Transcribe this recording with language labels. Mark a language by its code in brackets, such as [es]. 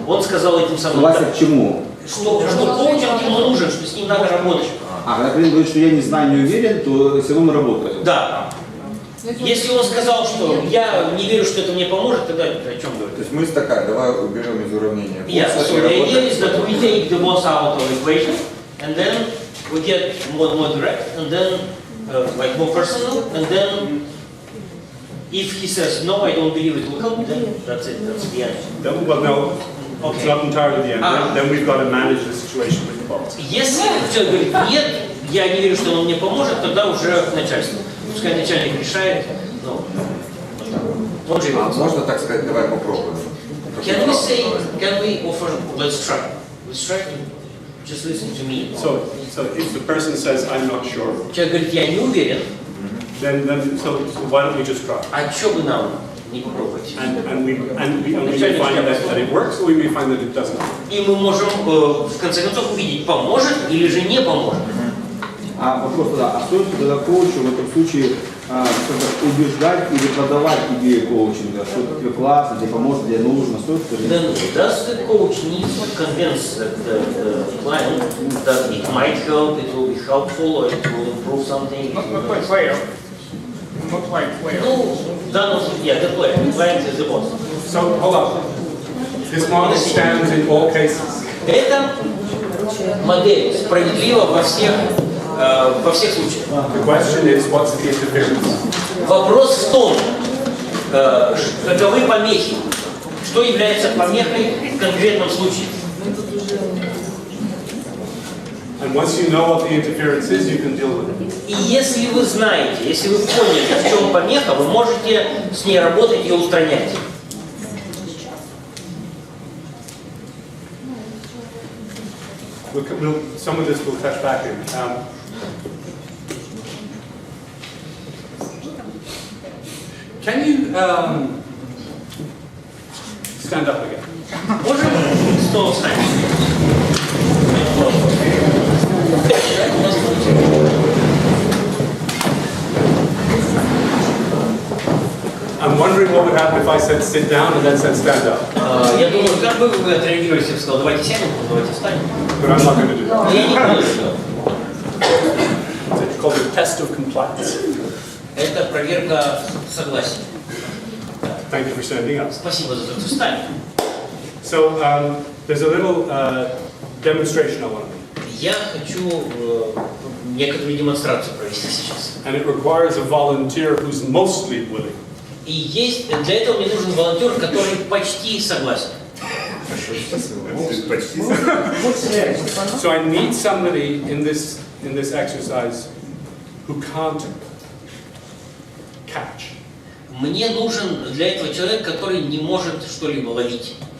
[ru] Он сказал этим самым. Согласие к чему? Что коучинг ему нужен, что с ним надо работать. Когда клиент говорит, что я не знаю, не уверен, то все равно работает. Да. Если он сказал, что я не верю, что это мне поможет, тогда о чем говорить? То есть мысль такая, давай уберем из уравнения. [en] Yeah, so the idea is that we take the boss out of the equation, and then we get more direct, and then like more personal, and then if he says no, I don't believe it will help, then that's it, that's the end. Well, no, it's not entirely the end. Then we've got to manage the situation with the boss. [ru] Если человек говорит нет, я не верю, что он мне поможет, тогда уже начальство. Пускай начальник решает, но он же можно так сказать, давай попробуем. [en] Can we offer, let's try to just listen to me. So if the person says I'm not sure, [ru] Человек говорит, я не уверен. [en] Then so why don't we just try? [ru] А что бы нам не попробовать? [en] And we may find that it works, or we may find that it doesn't. [ru] И мы можем в конце концов увидеть, поможет или же не поможет. А вопрос тогда, а стоит тогда коучу в этом случае убеждать или продавать идею коучинга, что это тебе классно, тебе поможет, тебе нужно, стоит это? [en] Then does the coach need to convince the client that it might help, it will be helpful, or it will improve something? Not like player. Not like player. Ну, да, yeah, the player. The client is the boss. So hold on. This model stands in all cases. [ru] Эта модель справедлива во всех случаях. [en] The question is, what's the interference? [ru] Вопрос в том, каковы помехи, что является помехой в конкретном случае. [en] And once you know what the interference is, you can deal with it. [ru] И если вы знаете, если вы поняли, в чем помеха, вы можете с ней работать и устранять. [en] Some of this we'll touch back in. Can you stand up again. [ru] Можем снова встать? [en] I'm wondering what would happen if I said sit down and then said stand up. [ru] Я думаю, как бы вы отреагировали, если бы сказал, давайте сядем, давайте встанем. [en] But I'm not going to do [ru] Но [en] that. [ru] я не буду этого делать. [en] It's called the test of compliance. [ru] Это проверка согласия. [en] Thank you for standing up. [ru] Спасибо за то, что встали. [en] So there's a little demonstration I want to make. [ru] Я хочу некоторую демонстрацию провести сейчас. [en] And it requires a volunteer who's mostly willing. [ru] И есть, для этого мне нужен волонтер, который почти согласен. [en] So I need somebody in this exercise who can't catch. [ru] Мне нужен для этого человек, который не может что-либо ловить.